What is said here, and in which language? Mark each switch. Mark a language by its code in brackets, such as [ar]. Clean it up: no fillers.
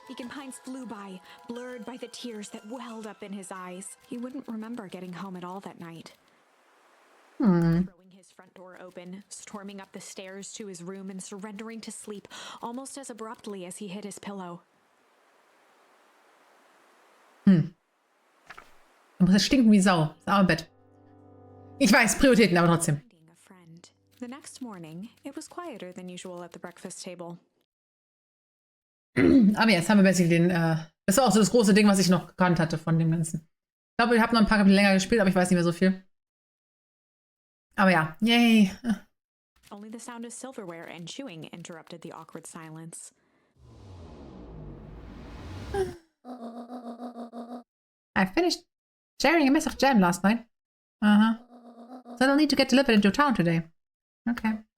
[en] Beacon Pines flew by, blurred by the tears that welled up in his eyes. He wouldn't remember getting home at all that night. Throwing his front door open, storming up the stairs to his room and surrendering to sleep almost as abruptly as he hit his pillow. [de] Du musst jetzt stinken wie Sau. Das arme Bett. Ich weiß, Prioritäten, aber trotzdem. [en] Finding a friend. The next morning, it was quieter than usual at the breakfast table. [de] Aber jetzt haben wir basically den, das war auch so das große Ding, was ich noch gekannt hatte von dem Ganzen. Ich glaube, ich habe noch ein paar Kapitel länger gespielt, aber ich weiß nicht mehr so viel. Aber ja, yay. [en] Only the sound of silverware and chewing interrupted the awkward silence. I finished sharing a mess of jam last night. So I'll need to get delivered into town today. Okay.